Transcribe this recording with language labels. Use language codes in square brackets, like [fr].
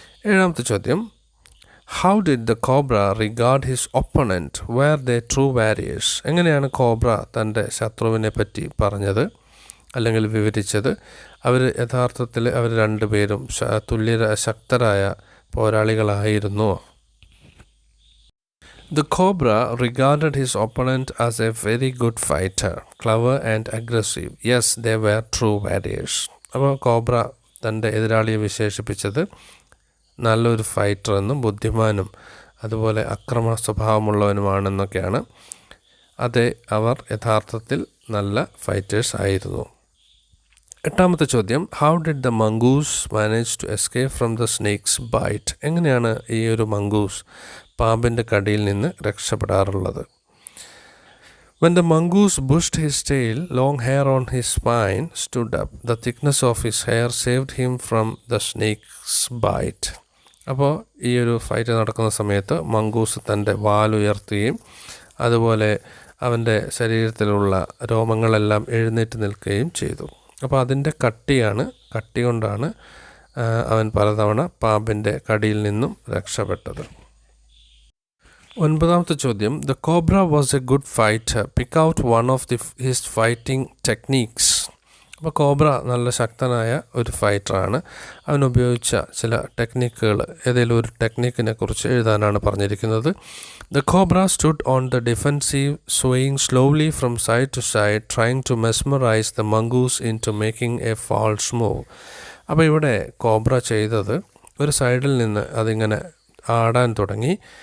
[ml] ഏഴാമത്തെ ചോദ്യം, [en] How did the cobra regard his opponent were the true warriors? [ml] എങ്ങനെയാണ് cobra തൻ്റെ ശത്രുവിനെ പറ്റി പറഞ്ഞത് അല്ലെങ്കിൽ വിവരിച്ചത്? യഥാർത്ഥത്തിൽ അവർ രണ്ടുപേരും ശക്തരായ പോരാളികളായിരുന്നു. [en] The cobra regarded his opponent as a very good fighter, clever and aggressive. Yes, they were true warriors. [ml] അപ്പോൾ കോബ്ര തൻ്റെ എതിരാളിയെ വിശേഷിപ്പിച്ചത് നല്ലൊരു ഫൈറ്റർ എന്നും ബുദ്ധിമാനും അതുപോലെ അക്രമ സ്വഭാവമുള്ളവനുമാണെന്നൊക്കെയാണ്. അതെ, അവർ യഥാർത്ഥത്തിൽ നല്ല ഫൈറ്റേഴ്സ് ആയിരുന്നു. എട്ടാമത്തെ ചോദ്യം, [en] How did the mongoose manage to escape from the snake's bite? [ml] എങ്ങനെയാണ് ഈ ഒരു മംഗൂസ് പാമ്പിൻ്റെ കടിയിൽ നിന്ന് രക്ഷപ്പെടാറുള്ളത്? [en] When the mongoose bushed his tail, long hair on his spine stood up. The thickness of his hair saved him from the snake's bite. [ml] അപ്പോൾ ഈ ഒരു fight നടക്കുന്ന സമയത്ത് മംഗൂസ് തൻ്റെ വാലുയർത്തുകയും അതുപോലെ അവൻ്റെ ശരീരത്തിലുള്ള രോമങ്ങളെല്ലാം എഴുന്നേറ്റ് നിൽക്കുകയും ചെയ്തു. അപ്പോൾ അതിൻ്റെ കട്ടി കൊണ്ടാണ് അവൻ പലതവണ പാമ്പിൻ്റെ കടിയിൽ നിന്നും രക്ഷപ്പെട്ടത്. ഒൻപതാമത്തെ ചോദ്യം, [en] The cobra was a good fighter, pick out one of his fighting techniques. [ml] അപ്പോൾ കോബ്ര നല്ല ശക്തനായ ഒരു ഫൈറ്ററാണ്. അവൻ ഉപയോഗിച്ച ചില ടെക്നിക്കുകൾ, ഏതെങ്കിലും ഒരു ടെക്നിക്കിനെ കുറിച്ച് എഴുതാനാണ് പറഞ്ഞിരിക്കുന്നത്. [en] The cobra stood on the defensive, swaying slowly from side to side, trying to mesmerize the mongoose into making a false move. [ml] അപ്പോൾ ഇവിടെ കോബ്ര ചെയ്തത് ഒരു സൈഡിൽ നിന്ന് അതിങ്ങനെ ആടാൻ തുടങ്ങി.